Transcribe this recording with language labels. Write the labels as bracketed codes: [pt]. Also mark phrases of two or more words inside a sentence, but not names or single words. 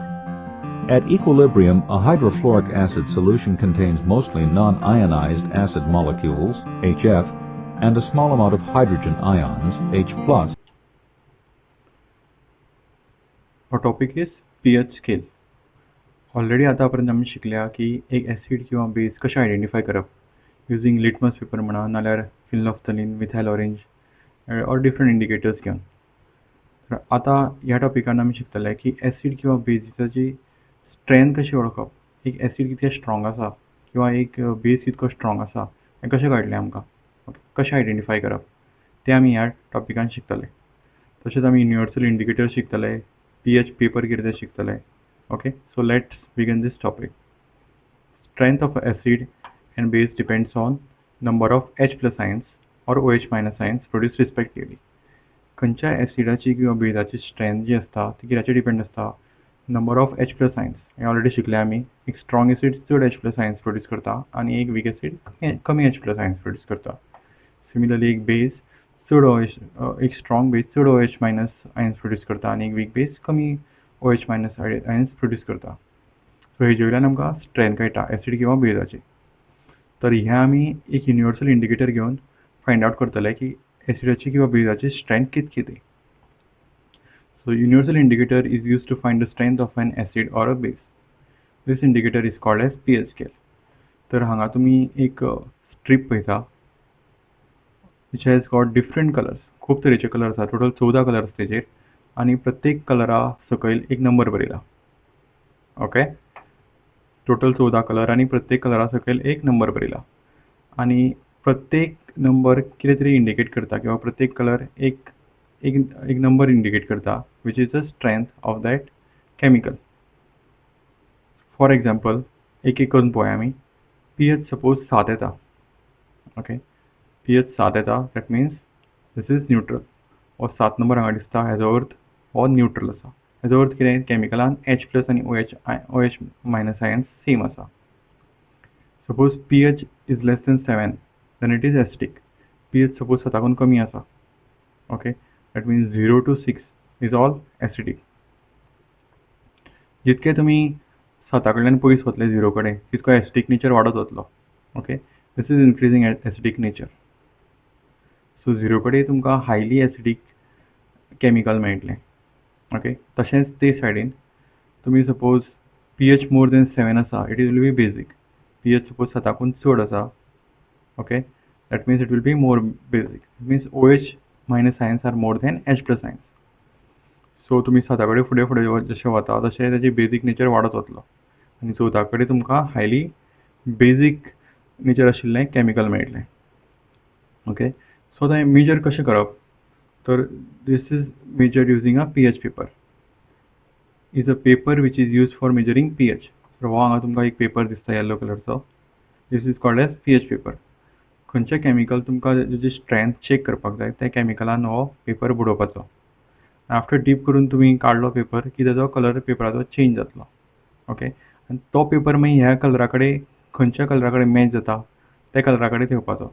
[en] At equilibrium, a hydrofluoric acid solution contains mostly non-ionized acid molecules, HF, and a small amount of hydrogen ions, H+. Our topic is pH scale. [kok] ऑलरेडी आतापर्यंत आमी शिकल्या की एक एसिड किंवा बेस कशें आयडेंटिफाय करप [en] using litmus paper [kok] म्हणा नाल्यार फिनोल्फ्थालीन, [en] methyl orange और different indicators घेवन. [kok] तर आतां ह्या टॉपिकान आमी शिकतले की एसिड किंवा बेजीची स्ट्रेंथ कशी वळखप. एक एसिड कितलें स्ट्रॉंग आसा किंवा एक बेस कितको स्ट्रॉंग आसा हें कशें कळटलें आमकां, कशें आयडेंटिफाय करप तें आमी ह्या टॉपिकान शिकतले. तशेंच आमी [en] universal indicator [kok] शिकतले, [en] pH paper [kok] कितें तें शिकतले. [en] Okay, so let's begin this topic. Strength of acid and base depends on number of H+ ions or OH- ions produced respectively. [kok] खंयच्या एसिडाची किंवा बेजाची स्ट्रेंथ जी आसता ती कित्याचेर डिपेंड आसता, [en] number of H+ ions. [kok] हें ऑलरेडी शिकले आमी. एक [en] strong acid [kok] चड [en] H+ ions produce [kok] करता आनी एक [en] weak acid [kok] कमी [en] H+ ions produce [kok] करता. सिमिलरली एक बेस चड एक [en] strong base [kok] चड [en] OH- ions produce [kok] करता आनी एक [en] weak base [kok] कमी [en] OH- ions produce [kok] करता. सो हेजे वयल्यान आमकां स्ट्रेंथ कळटा एसिड किंवा बेजाची. तर हें आमी एक [en] universal indicator [kok] घेवन [en] find out [kok] करतले की एसिडाची किंवा बेजाची स्ट्रेंथ कितकी ती. [en] So universal indicator is use to find the strength of an acid और a base. This indicator is called as pH scale. [kok] तर हांगा तुमी एक स्ट्रीप पळयता [en] which has got different colours. [kok] खूब तरेचे कलर आसा, [en] total 14 colours [kok] तेजेर आनी प्रत्येक कलरा सकयल एक नंबर बरयला. ओके, [en] total 14 colour [kok] आनी प्रत्येक कलरा सकयल एक नंबर बरयला आनी प्रत्येक नंबर कितें तरी इंडिकेट करता किंवा प्रत्येक कलर एक नंबर इंडिकेट करता [en] which is the strength of that chemical. for example [kok] एक करून पळोवया आमी. [en] pH suppose [kok] 7 येता. [en] Okay, pH 7 येता, that means this is neutral. [kok] हो 7 नंबर हांगा दिसता, हेजो अर्थ हो न्यूट्रल आसा. हेजो अर्थ कितें, केमिकलान H+ आनी OH- ions सेम आसा. [en] Suppose pH is less than 7 then it is acidic. pH suppose 7 [kok] कमी आसा. [en] Okay, that means 0 to 6 is all acidic. [kok] जितके तुमी 7 कडल्यान पयस वतले 0 कडेन तितको [en] acidic nature [kok] वाडत वतलो. [en] Okay, this is increasing acidic nature. So 0 [kok] कडेन तुमकां [en] highly acidic chemical मेळटलें. ओके, [kok] तशेंच ते सायडीन तुमी [en] suppose pH more than 7 आसा, it will be basic. pH suppose [kok] 7 चड आसा, [en] ओके, that means it will be more basic. It means OH minus ions are more than H plus ions. [kok] सो तुमी 7 कडे फुडें फुडें जशें वता तशें तेजी [en] basic nature [kok] वाडत वतलो आनी 14 कडे तुमकां [en] highly basic nature [kok] आशिल्लें केमिकल मेळटलें. [en] Okay, so [kok] आतां मेजर कशें करप तर [en] this is measured using a pH paper. Is a paper which is use for measuring pH. [kok] तर हो हांगा तुमकां एक पेपर दिसता येलो कलरचो. [en] This is called as pH paper. [kok] खंयचें केमिकल तुमकां तेजी स्ट्रेंथ चेक करपाक जाय त्या केमिकलान हो पेपर बुडोवपाचो. [en] after dip [kok] करून तुमी काडलो पेपर की तेजो कलर पेपराचो चेंज जातलो. ओके, आनी तो पेपर मागीर ह्या कलरा कडेन खंयच्या कलरा कडेन मॅच जाता त्या कलरा कडेन ठेवपाचो.